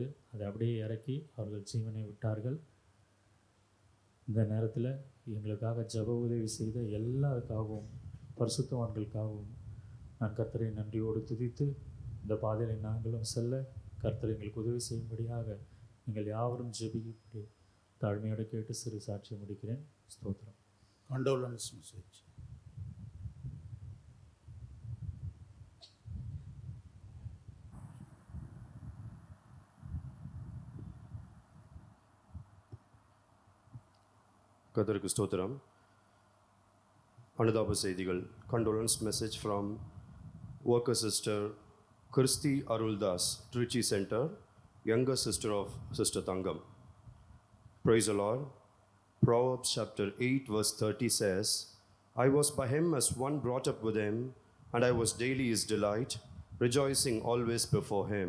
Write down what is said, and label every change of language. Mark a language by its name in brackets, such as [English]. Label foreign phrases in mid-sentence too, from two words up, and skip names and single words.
[Tamil] அதை அப்படியே இறக்கி அவர்கள் ஜீவனை விட்டார்கள். இந்த நேரத்தில் எங்களுக்காக ஜெப உதவி செய்த எல்லாருக்காகவும் பரிசுத்தவான்களுக்காகவும் நான் கர்த்தரை நன்றியோடு துதித்து இந்த பாதையில் நாங்களும் செல்ல கர்த்தர் எங்களுக்கு உதவி செய்யும்படியாக நீங்கள் யாவரும் ஜெபிக்கும்படி தாழ்மையோடு கேட்டு சிறு சாட்சியை முடிக்கிறேன். ஸ்தோத்திரம். [English] Condolence message. [Tamil] கர்த்தருக்கு ஸ்தோத்திரம். அனுதாப செய்திகள். [English] Condolence message from worker sister Kristi Aruldas, Trichy Center, younger sister of Sister Thangam. Praise the Lord. Proverbs chapter 8 verse 30 says, I was by him as one brought up with him, and I was daily his delight, rejoicing always before him.